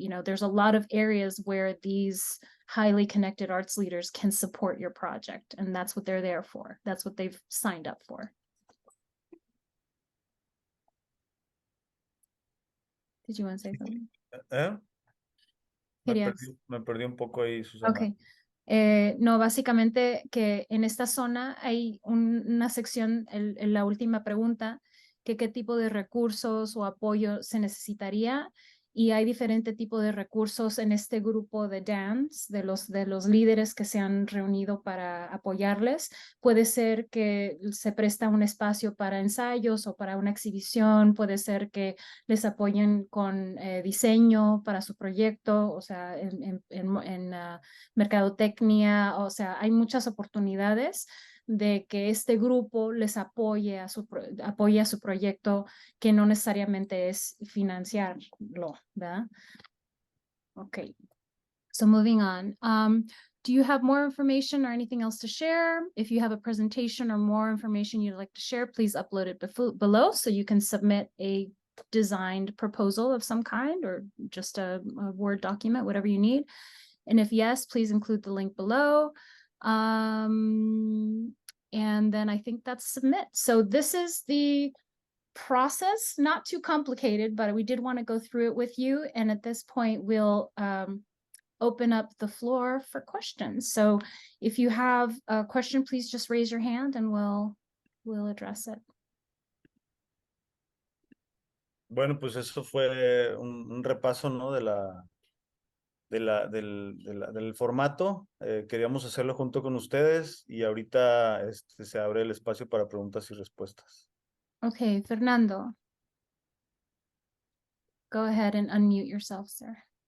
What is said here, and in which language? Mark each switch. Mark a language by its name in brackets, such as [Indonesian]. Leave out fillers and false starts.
[English] There's a lot of areas where these highly connected arts leaders can support your project, and that's what they're there for. That's what they've signed up for. Did you want to say something? [Spanish] Me perdí un poco ahí, Susana. [English] Okay. [Spanish] No, básicamente que en esta zona hay una sección, en la última pregunta, que qué tipo de recursos o apoyo se necesitaría. y hay diferente tipo de recursos en este grupo de dance, de los líderes que se han reunido para apoyarles. Puede ser que se presta un espacio para ensayos o para una exhibición, puede ser que les apoyen con diseño para su proyecto, o sea, en mercadotecnia, o sea, hay muchas oportunidades de que este grupo les apoye a su proyecto, que no necesariamente es financiarlo, ¿verdad? [English] Okay, so moving on. Do you have more information or anything else to share? If you have a presentation or more information you'd like to share, please upload it below so you can submit a designed proposal of some kind or just a Word document, whatever you need. And if yes, please include the link below. And then I think that's submit. So this is the process, not too complicated, but we did want to go through it with you. And at this point, we'll open up the floor for questions. So if you have a question, please just raise your hand and we'll address it. [Spanish] Bueno, pues eso fue un repaso, ¿no? Del formato. Queríamos hacerlo junto con ustedes y ahorita se abre el espacio para preguntas y respuestas. [English] Okay, Fernando. Go ahead and unmute yourself, sir.